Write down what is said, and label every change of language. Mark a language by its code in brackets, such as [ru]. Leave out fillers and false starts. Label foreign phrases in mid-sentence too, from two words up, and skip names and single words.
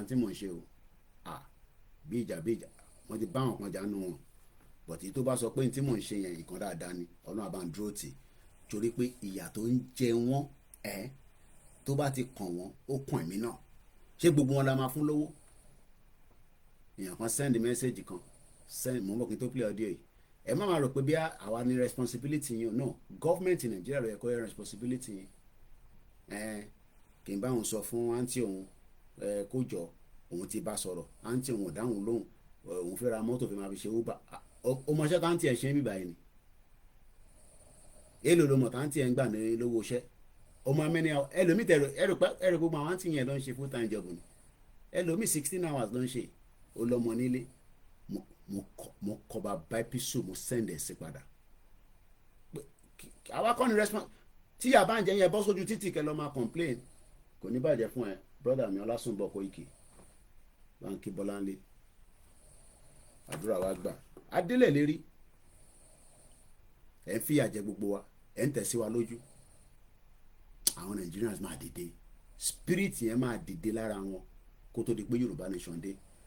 [yo] tí mò ń ṣe o bí ìjà wọ́n ti bá àwọn kan jánu wọn bọ̀tí tó bá sọ pé tí mò ń ṣe yẹn nǹkan dáadáa ni ọlọ́run àbá ń dúró tì torí pé ìyà tó ń jẹ wọ́n tó bá ti kàn wọ́n ó kàn mí náà ṣé gbogbo wọn la máa fún lówó èèyàn kan [en] send message [yo] kan send mọ́ mọ́ kí n tó [en] play audio [yo] yìí ẹ má máa rò pé bí àwa ní responsibility yín o [en] no government in Nigeria [yo] rẹ̀ kọ́ ẹ responsibility yín kì í bá òun sọ fún àǹtí òun kó jọ òun ti bá sọ̀rọ̀ àǹtí òun ò dáhùn lóhùn òun fẹ́ ra mọ́tò fi máa fi ṣe uber ó mọṣẹ́ táǹtí ẹ̀ ṣe ń bíbá yìí ni èlò ló mọ̀ táǹtí ẹ̀ ń gbà ní lówó iṣẹ́ ọmọ amẹ́ni ẹlòmíì ẹrù gbogbo àwọn àǹtí yẹn ló ń ṣe [en] full time job [yo] ni ẹlòmíì 16 hours ló ń ṣe ó lọ́mọ nílé mo kọ bá báípísù mo send ẹ̀ sí padà àwa kọ́ ni response tí yàrá bá ń jẹ yẹn bọ́ sójú títì kẹ́ lọ́ máa complain kò ní bàjẹ́ fún ẹ brother mi Ọlásùnbọ̀ Koiki báńkì Bọ́láńlé àdúrà wa gbà adélẹ̀ lérí ẹ̀ ń fìyà jẹ gbogbo wa ẹ̀ ń tẹ̀sí wa lójú àwọn Nigerians máa dìde spirit yẹn máa dìde lára wọn kó tó di pé Yorùbá nation dé